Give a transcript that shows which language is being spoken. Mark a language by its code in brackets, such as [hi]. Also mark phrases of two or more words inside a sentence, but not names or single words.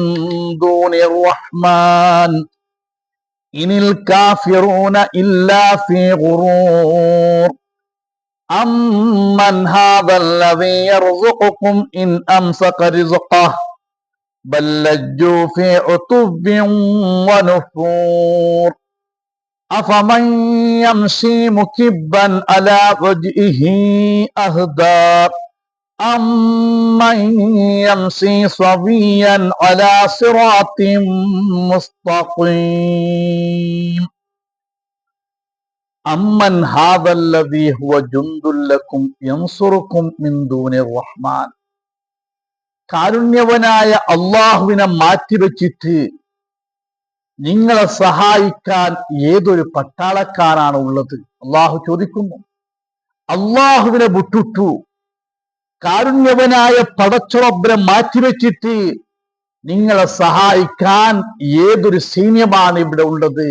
[ar] دون الرحمن إن الكافرون إلا في غرور أمن هذا الذي يرزقكم إن أمسك رزقه بل لجوا في عتو ونفور أفمن يمشي مكبا على وجهه أهدى أمن يمشي سويا على صراط مستقيم أمن هذا الذي هو جند لكم ينصركم من دون الرحمن. [ml] കാരുണ്യവനായ അള്ളാഹുവിനെ മാറ്റിവെച്ചിട്ട് നിങ്ങളെ സഹായിക്കാൻ ഏതൊരു പട്ടാളക്കാരാണ് ഉള്ളത്? അള്ളാഹു ചോദിക്കുന്നു. അള്ളാഹുവിനെ വിട്ടിട്ടു കാരുണ്യവനായ പടച്ചുറബ്ബിനെ മാറ്റിവെച്ചിട്ട് നിങ്ങളെ സഹായിക്കാൻ ഏതൊരു സൈന്യമാണ് ഇവിടെ ഉള്ളത്?